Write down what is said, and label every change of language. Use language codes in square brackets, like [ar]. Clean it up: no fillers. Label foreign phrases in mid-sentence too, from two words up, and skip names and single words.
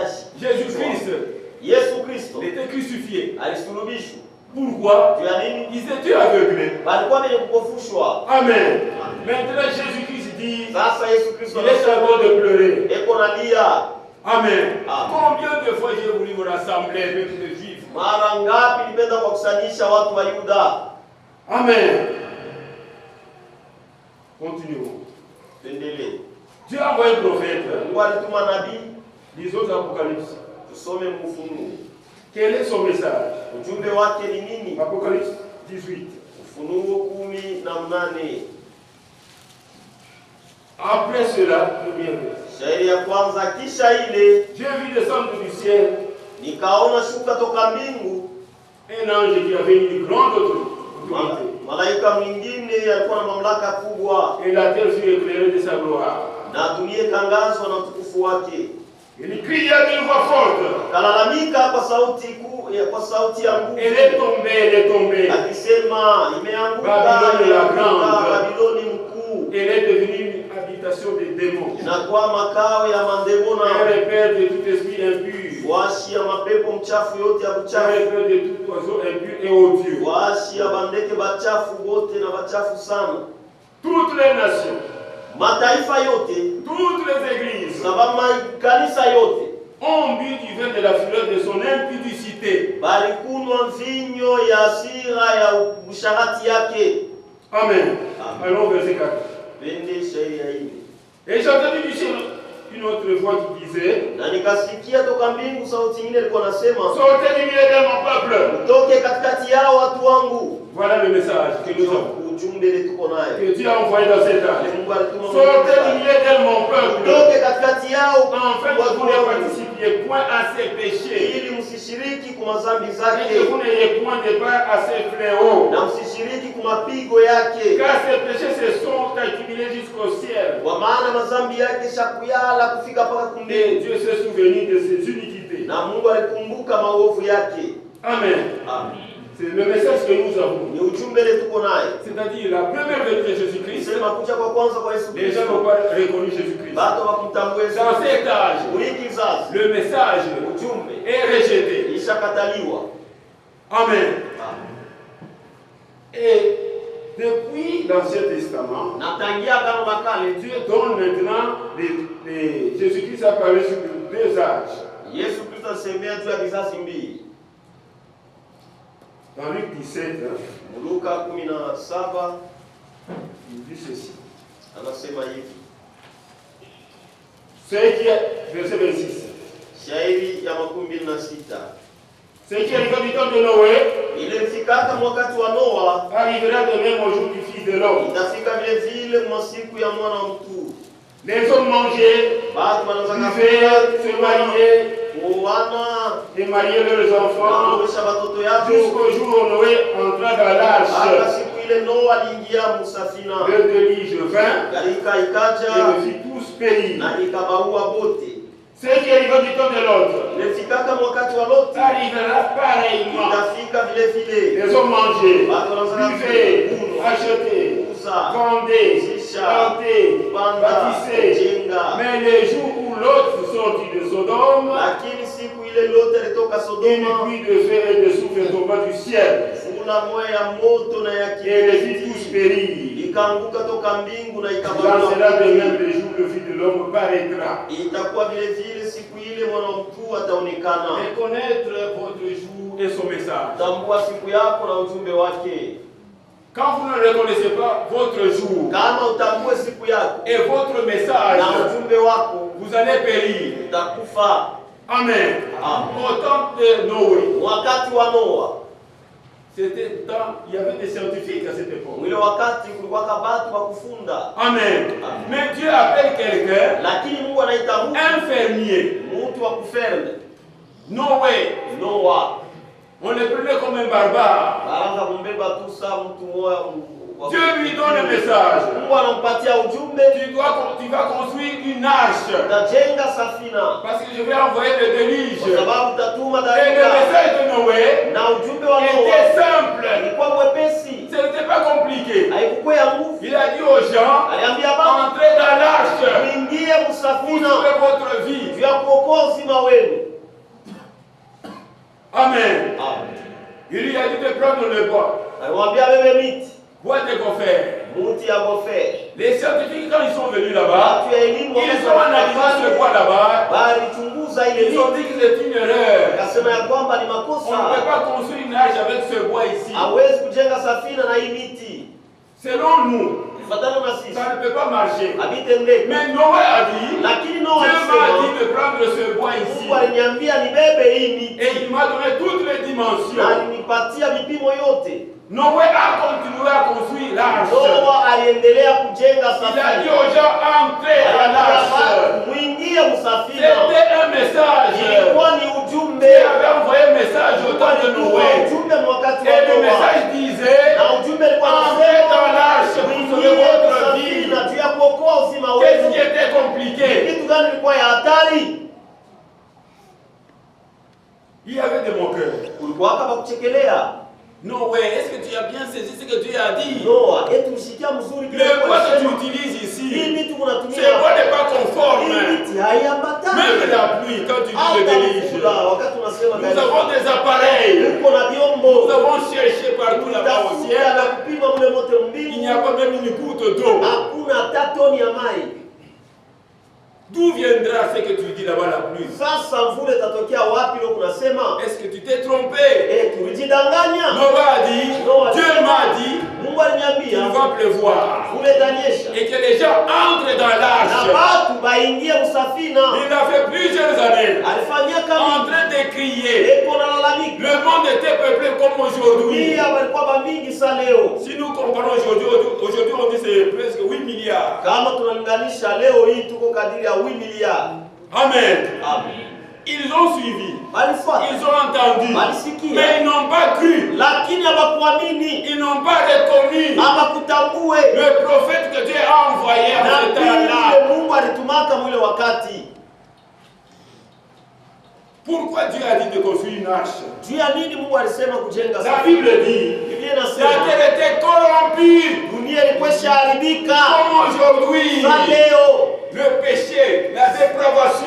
[fr] Jésus-Christ [sw] Yesu Kristo [fr] était crucifié. [sw] alisulubishwa. [fr] Pourquoi? [sw] Juu ya nini? [fr] Ils étaient aveuglés. [sw] Walikuwa wenye kupofushwa. [fr] Amen. Maintenant, Jésus-Christ dit, [sw] Sasa Yesu Kristo [fr] il est encore de pleurer. [sw] eko nalia. [fr] Amen. [sw] Amen. [fr] Combien de fois j'ai voulu me rassembler avec les Juifs? [sw] Mara ngapi nilipenda kukusanyisha watu wa Yuda? [fr] Amen. Continuons. [sw] Tuendelee. [fr] Dieu a envoyé un prophète. [sw] Mungu alituma nabii, [fr] Lisons l'Apocalypse. [sw] tusome Ufunuo. [fr] Quel est son message? [sw] Ujumbe wake ni nini? [fr] Apocalypse 18. [sw] Ufunuo 18. [fr] Après cela, premier verset. [sw] Shairi ya kwanza, kisha ile [fr] Dieu vit descendre du ciel [sw] nikaona shuka toka mbingu, [fr] un ange qui avait une grande autorité. [sw] malaika mwingine alikuwa na mamlaka kubwa, [fr] Et la terre fut éclairée de sa gloire. [sw] na dunia ikangazwa na utukufu wake. [fr] Il cria d'une voix forte. [sw] Kalalamika kwa sauti kuu, kwa sauti ya nguvu, [fr] Elle est tombée. [sw] akisema imeanguka, [fr] Babylone la grande. [sw] Babiloni mkuu, [fr] Elle est devenue une habitation des démons. [sw] inakuwa makao ya [fr] Un [sw] mandemona, [fr] repère de tout esprit impur. [sw] washi ya mapepo mchafu yote ya [fr] Un [sw] buchafu, [fr] repère de tout oiseau impur et odieux. [sw] washi ya bandeke bachafu wote na bachafu sana. [fr] Toutes les nations, [sw] Mataifa yote [fr] toutes les églises [sw] sababu kanisa yote [fr] ont bu du vin de la fureur de son impudicité. [sw] balikunywa mvinyo ya hasira ya usharati yake. [fr] Amen. Allons verset 4. [sw] Pende shairi ya ine. [fr] Et j'ai entendu du ciel une autre voix qui disait, [sw] Na nikasikia toka mbingu sauti nyingine ilikuwa nasema, [fr] sortez du milieu de mon peuple. [sw] utoke katikati yao watu wangu. [fr] Voilà le message que nous avons. [sw] Ujumbe ile tuko nayo. [fr] Que Dieu a envoyé dans cet âge. [sw] Mungu alituma [fr] Sortez du milieu de mon peuple. [sw] utoke katikati yao [fr] Enfin, que vous ne participiez point à ses péchés. [sw] ili msishiriki kwa madhambi [fr] Et que [sw] zake [fr] vous n'ayez point de part à ses fléaux. [sw] na msishiriki kwa mapigo yake, [fr] Car ses péchés se sont accumulés jusqu'au ciel. [sw] kwa maana madhambi yake shakuyala kufika mpaka [fr] Et [sw] kumbingu, [fr] Dieu s'est souvenu de ses iniquités. [sw] na Mungu alikumbuka maovu yake. [fr] Amen. [sw] Amen. [fr] C'est le message que nous avons. [sw] Ni ujumbe ile tuko naye. [fr] C'est-à-dire la première venue de Jésus-Christ. [sw] Sema kuja kwa kwanza kwa Yesu [fr] Les gens [sw] Kristo, [fr] n'ont pas reconnu Jésus-Christ. [sw] bado wakumtambua Yesu [fr] Dans [sw] Kristo. [fr] cet âge, [sw] Wiki kizazi [fr] le message [sw] ujumbe [fr] est rejeté. [sw] ishakataliwa. [fr] Amen. [sw] Amen. [fr] Et depuis l'Ancien Testament, [sw] Na tangia agano la kale [fr] Dieu donne maintenant Jésus-Christ a parlé sur deux âges. [sw] Yesu Kristo asemea juu ya vizazi mbili. [fr] Dans Luc 17, [sw] Luka 17 [fr] il dit ceci. [sw] anasema hivi. [fr] Verset 26. [sw] Shairi ya 26. [fr] Ce qui arriva du temps de Noé [sw] Ilifikaka wakati wa Noa, [fr] arrivera de même au jour du Fils de l'homme. [sw] itafika vile vile mwa siku ya mwana wa mtu. [fr] Les hommes mangeaient, [sw] Watu wanaanza [fr] buvaient, se mariaient [sw] kuoana [fr] et mariaient leurs enfants [sw] kuoesha watoto yao [fr] jusqu'au jour où Noé entra dans [sw] hata [fr] l'arche. [sw] siku ile Noa aliingia musafina. [fr] Le déluge vint [sw] Gharika [fr] et [sw] ikaja [fr] le fit tous périr. [sw] na ikabaua bote. [fr] Ce qui arriva du temps de l'autre [sw] Ilifikaka wakati wa Loti, [fr] arrivera pareillement. [sw] itafika vile vile. [fr] Les hommes mangeaient, [sw] Watu wanaanza [fr] buvaient, [sw] kunywa, [fr] achetaient, [sw] kuuza, [fr] vendaient, [sw] Zisha, [fr] plantaient, [sw] kupanda, [fr] bâtissaient. [sw] kujenga. [fr] Mais les jours où l'autre sortit de Sodome, [sw] Lakini siku ile Loti alitoka [fr] une [sw] Sodoma, [fr] pluie de feu et de soufre tomba du ciel [sw] fula moya ya moto na ya [fr] et les fit tous [sw] kiberiti [fr] périr. [sw] ikaanguka toka mbingu na [fr] Dans [sw] ikabaua [fr] cela de [sw] bote. [fr] même le jour le Fils de l'homme paraîtra. [sw] Itakuwa vile vile siku ile vile mwana wa mtu ataonekana. [fr] Reconnaître votre jour et son message. [sw] Tambua siku yako na ujumbe wake. [fr] Quand vous ne reconnaissez pas votre jour [sw] Kama utambue siku yako [fr] et votre message, [sw] na ujumbe wako, [fr] vous allez périr. [sw] utakufa. [fr] Amen. [sw] Amen. [fr] Au temps de Noé, [sw] Wakati wa Noa, [fr] c'était temps, il y avait des scientifiques à cette époque. [sw] ile wakati kulikuwa kabatu wa kufunda. [fr] Amen. [sw] Amen. [fr] Mais Dieu appelle quelqu'un, [sw] Lakini Mungu anaita [fr] un fermier. [sw] mtu wa kuferne. [fr] Noé, [sw] Noa [fr] on le prenait comme un barbare. [sw] baanza kumbeba tu saa mtu moja. [fr] Dieu lui donne un message. [sw] Mungu anampatia ujumbe, [fr] Tu vas construire une arche. [sw] utajenga safina [fr] Parce que je vais envoyer le déluge. [sw] kwa sababu utatuma [fr] Et le [sw] dalili. [fr] message de Noé [sw] Na ujumbe wa [fr] était [sw] Noa [fr] simple. [sw] ilikuwa mwepesi, [fr] Ce n'était pas compliqué. [sw] haikuwa ya nguvu. [fr] Il a dit aux gens, [sw] Aliambia baba, [fr] entrez dans l'arche [sw] muingie [fr] pour [sw] msafina [fr] sauver votre vie. [sw] juu ya kuokoa uzima wenu. [fr] Amen. [sw] Amen. [fr] Il lui a dit de prendre le bois. [sw] Alimwambia bebe miti, [fr] Bois de gopher. [sw] muti ya goferi. [fr] Les scientifiques, quand ils sont venus là-bas, [sw] Watu ya elimu [fr] ils ont analysé ce bois là-bas. [sw] walichunguza ile [fr] Ils ont [sw] miti, [fr] dit que c'est une erreur. [sw] akasema ya kwamba ni [fr] On ne peut [sw] makosa, [fr] pas construire une arche avec ce bois ici. [sw] hawezi kujenga safina na hii miti. [fr] Selon nous, [sw] Kufuatana na sisi [fr] ça ne peut pas marcher. [sw] habitendeki. [fr] Mais Noé a dit, [sw] Lakini [fr] Dieu [sw] Noa [fr] m'a [sw] alisema, [fr] dit de prendre ce bois ici. [sw] Mungu aliniambia nibebe hii miti [fr] Et il m'a donné toutes les [sw] na [fr] dimensions. [sw] alinipatia vipimo yote. [fr] Noé a continué à construire l'arche. [sw] Noa aliendelea kujenga [fr] Il a dit [sw] safina. [fr] aux gens, entrez à l'arche. [sw] Mwingie msafina. [fr] C'était un message. [sw] Ilikuwa ni [fr] Dieu [sw] ujumbe. [fr] avait envoyé un message au temps de [sw] Ilikuwa [fr] Noé. [sw] ujumbe wakati [fr] Et [sw] wa [fr] le [sw] Noa. [fr] message disait, [sw] Na ujumbe ulikuwa [fr] entrez dans l'arche [sw] unasema [fr] pour [sw] mwingie [fr] sauver votre vie. [sw] msafina juu ya kuokoa uzima [fr] Qu'est-ce [sw] wenu. [fr] qui était compliqué? [sw] Kitu gani ilikuwa ya hatari? [fr] Il y avait des moqueurs. [sw] Ulikuwa kama kuchekelea. [fr] Noé, est-ce que tu as bien saisi ce que Dieu a dit? [sw] Noa, eti mshikia mzuri kile [fr] Le bois que tu [sw] alisema. [fr] utilises [sw] Hii [fr] ici, [sw] miti [fr] ce [sw] unatumia. [fr] bois n'est pas [sw] Hii [fr] conforme. [sw] miti haiambatani. [fr] Même la pluie, quand tu dis le [sw] Hata [fr] déluge, [sw] mvula, wakati unasema [fr] nous avons des appareils. [sw] uko na [fr] Nous [sw] vyombo. [fr] avons cherché partout là-bas au [sw] Utafuta [fr] ciel. [sw] na kupima mule mote [fr] Il [sw] mbingu. [fr] n'y a pas même une goutte d'eau. [sw] Hakuna hata toni ya mai. [fr] D'où viendra ce que tu dis là-bas la pluie? [sw] Sasa mvula itatokea wapi leo kunasema? [fr] Est-ce que tu t'es trompé? [sw] Tulijidanganya. [fr] Noé a dit, Dieu m'a dit, [sw] Mungu aliniambia [fr] il va pleuvoir. [sw] mvula itanyesha. [fr] Et que les gens entrent dans [sw] Na [fr] l'arche. [sw] watu baingie msafina. [fr] Il a fait plusieurs années [sw] Alifanyia [fr] en [sw] kama [fr] train de crier. [sw] eko na lalamika. [fr] Le monde était peuplé comme aujourd'hui. [sw] Pia walikuwa bamingi sa leo. [fr] Si nous comparons aujourd'hui on dit c'est presque 8 milliards. [sw] Kama tunalinganisha leo hii tuko kadiri ya 8 miliardi. [fr] Amen. [sw] Amen. [fr] Ils ont suivi. [sw] Walifuata. [fr] Ils ont entendu. [sw] Walisikia. [fr] Mais ils n'ont pas cru. [sw] Lakini hawakuamini. [fr] Ils n'ont pas reconnu [sw] Hawakutambue. [fr] le prophète que Dieu a envoyé en ce [sw] Nabii [fr] temps-là. [sw] yule Mungu alitumaka mwile wakati. [fr] Pourquoi Dieu a dit de construire une arche? [sw] Juu ya nini Mungu alisema kujenga [fr] La [sw] safina? [fr] Bible dit [sw] Biblia [fr] la [sw] inasema [fr] terre était corrompue. [sw] dunia ilikuwa ishaharibika. [fr] Comme aujourd'hui, [sw] Sa leo [fr] le péché, la dépravation,